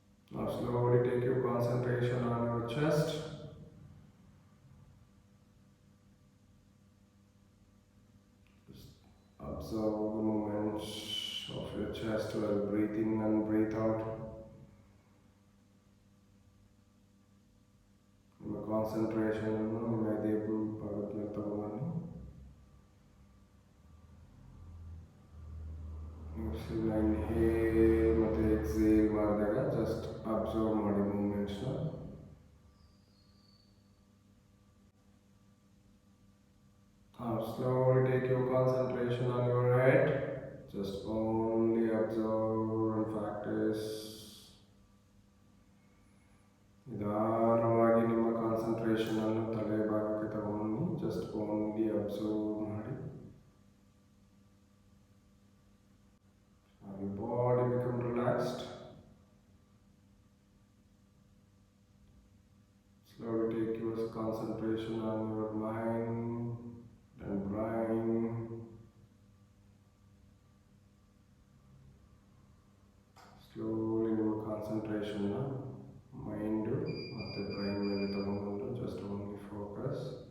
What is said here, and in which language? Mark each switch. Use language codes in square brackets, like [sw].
[en] Now slowly take your concentration on your chest. Just observe the movements of your chest while breathe in and breathe out. [kn] ನಿಮ್ಮ ಕಾನ್ಸಂಟ್ರೇಷನನ್ನು ನಿಮ್ಮ ಎದೆ ಭಾಗದ ಮೇಲೆ ತಗೊಂಡ್ಬನ್ನಿ. Inhale ಮತ್ತು exhale ಮಾಡಿದಾಗ just observe ಮಾಡಿ ಮೂಮೆಂಟ್ಸ್ನ. [en] Slowly take your concentration on your head. Just only observe and practice. [kn] ನಿಧಾನವಾಗಿ ನಿಮ್ಮ ಕಾನ್ಸಂಟ್ರೇಷನ್ ಅನ್ನು ತಲೆ ಭಾಗಕ್ಕೆ ತಗೊಂಡು ಜಸ್ಟ್ ಓನ್ಲಿ ಅಬ್ಸರ್ವ್ ಮಾಡಿ. [en] Your body become relaxed. Slowly take your concentration on your mind and brain. [kn] Slowly ನಿಮ್ಮ ಕಾನ್ಸಂಟ್ರೇಷನ್ನ mind ಮತ್ತು brain ಮೇಲೆ ತಗೊಂಡು ಜಸ್ಟ್ ಓನ್ಲಿ ಫೋಕಸ್.